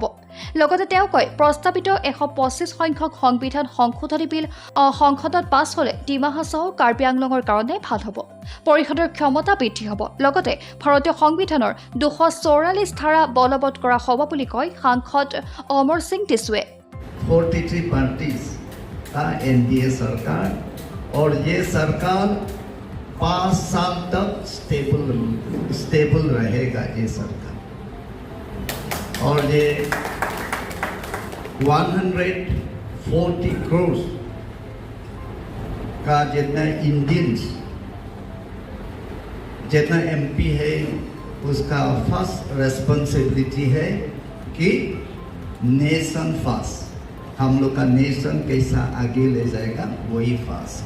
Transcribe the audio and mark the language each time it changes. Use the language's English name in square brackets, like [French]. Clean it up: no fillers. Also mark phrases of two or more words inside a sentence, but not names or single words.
[Assamese] লগতে তেওঁ কয়, প্ৰস্তাৱিত 125 সংখ্যক সংবিধান সংশোধনী বিল সংসদত পাছ হ'লে ডিমা হাছাও কাৰ্বি আংলঙৰ কাৰণে ভাল হ'ব, পৰিষদৰ ক্ষমতা বৃদ্ধি হ'ব। লগতে ভাৰতীয় সংবিধানৰ 244 ধাৰা বলবৎ কৰা হ'ব বুলি কয় সাংসদ অমৰ সিং টিছুৱে। [Hindi] 43 पार्टीज का NDA सरकार और ये सरकार 5 साल तक स्टेबल रहेगा ये सरकार। और ये 140 करोड़ का जितना इंडियंस जितना MP है उसका [English] first responsibility [Hindi] है कि [English] nation first, [Hindi] हम लोग का नेशन कैसा आगे ले जाएगा वही फर्स्ट।